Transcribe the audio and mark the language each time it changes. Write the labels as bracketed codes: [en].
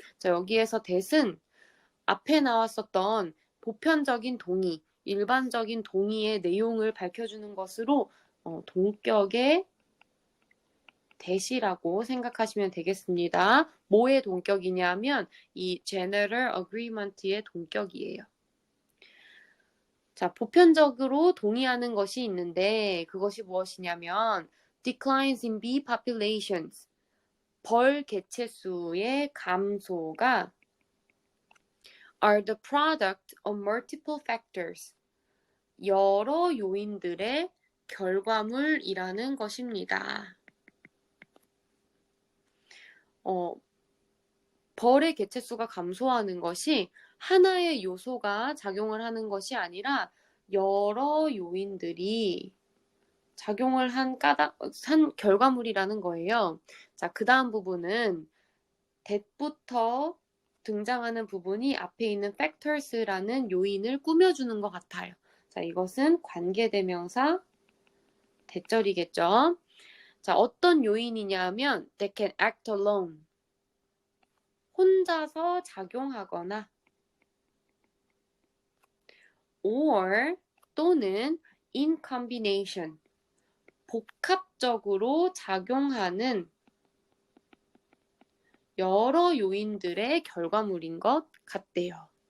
[ko] 자, 여기에서 that은 앞에 나왔었던 보편적인 동의, 일반적인 동의의 내용을 밝혀주는 것으로 동격의 that이라고 생각하시면 되겠습니다. 뭐의 동격이냐면 이 general agreement의 동격이에요. 자, 보편적으로 동의하는 것이 있는데 그것이 무엇이냐면 [en] declines in bee populations. [ko] 벌 개체수의 감소가 [en] are the product of multiple factors. [ko] 여러 요인들의 결과물이라는 것입니다. 벌의 개체수가 감소하는 것이 하나의 요소가 작용을 하는 것이 아니라 여러 요인들이 작용을 한 결과물이라는 거예요. 자, 그 다음 부분은 that부터 등장하는 부분이 앞에 있는 factors라는 요인을 꾸며주는 것 같아요. 자, 이것은 관계대명사 대절이겠죠. 자, 어떤 요인이냐면 [en] they can act alone. [ko] 혼자서 작용하거나 [en] or [ko] 또는 [en] in combination. [ko] 복합적으로 작용하는 여러 요인들의 결과물인 것 같대요.